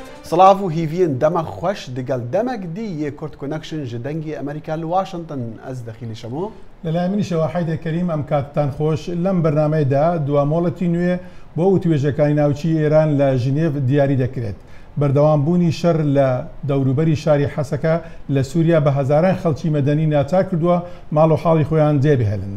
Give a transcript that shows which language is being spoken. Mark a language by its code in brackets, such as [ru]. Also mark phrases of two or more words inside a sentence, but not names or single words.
[ku] سلاف و هیوین دم خوش دگل دمک دی کورت کنکشن جدنگی امریکا لواشنطن از داخلی شما [ckb] لەلایمنی شەواحیدە کەریم ئەم کاتتان خۆش لەم بەرنامەیەدا دوامۆڵەتی نوێ بۆ وتوێژەکانی ناوچی ئێران لە ژنێڤ دیاری دەکرێت. بەردەوامبوونی شەڕ لە دەوروبەری شاری حەسەکە لە سووریا بە هەزاران خەڵکی مەدەنی ناچار کردووە ماڵ و حاڵی خۆیان جێبهێڵن.